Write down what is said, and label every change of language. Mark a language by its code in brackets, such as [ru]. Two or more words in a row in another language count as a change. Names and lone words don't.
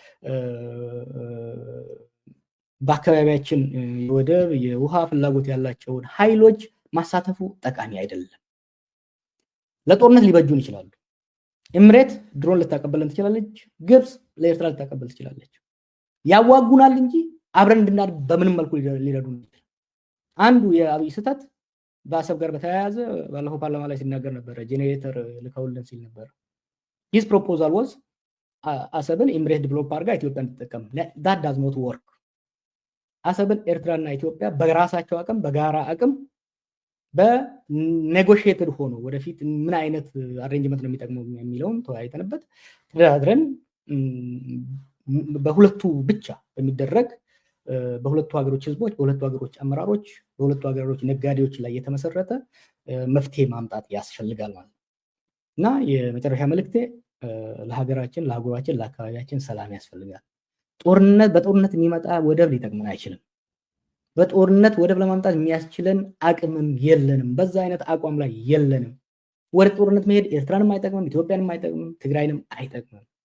[am] በአካባቢያችን የወደብ የውሃ ፍላጎት ያላቸውን ኃይሎች ማሳተፉ ጠቃሚ አይደለም። ለጦርነት ሊበጁን ይችላሉ። ኤምሬት ድሮን ልታቀበለን ትችላለች፣ ግብጽ ለኤርትራ ልታቀበል ትችላለች። ያዋጉናል እንጂ አብረን እንድናድግ በምንም መልኩ ሊረዱን አንዱ የአብይ ስህተት በአሰብ ጋር በተያያዘ ባለፈው ፓርላማ ላይ ሲናገር ነበር ጄኔሬተር ልከውልን ሲል ነበር [en] his proposal was [am] አሰብን ኢምሬት ዲቨሎፕ አድርጋ ኢትዮጵያ እንድትጠቀም [en] that does not work [am] አሰብን ኤርትራና ኢትዮጵያ በራሳቸው አቅም በጋራ አቅም በኔጎሺዬትድ ሆኖ ወደፊት ምን አይነት አሬንጅመንት ነው የሚጠቅመው የሚለውን ተወያይተንበት ተደራድረን በሁለቱ ብቻ በሚደረግ በሁለቱ ሀገሮች ህዝቦች በሁለቱ ሀገሮች አመራሮች በሁለቱ ሀገሮች ነጋዴዎች ላይ የተመሰረተ መፍትሄ ማምጣት ያስፈልጋል ማለት እና የመጨረሻ መልእክቴ ለሀገራችን ለአህጉራችን ለአካባቢያችን ሰላም ያስፈልጋል በጦርነት የሚመጣ ወደብ ሊጠቅመን አይችልም በጦርነት ወደብ ለማምጣት የሚያስችለን አቅምም የለንም በዛ አይነት አቋም ላይ የለንም ወደ ጦርነት መሄድ ኤርትራንም አይጠቅምም ኢትዮጵያንም አይጠቅምም ትግራይንም አይጠቅምም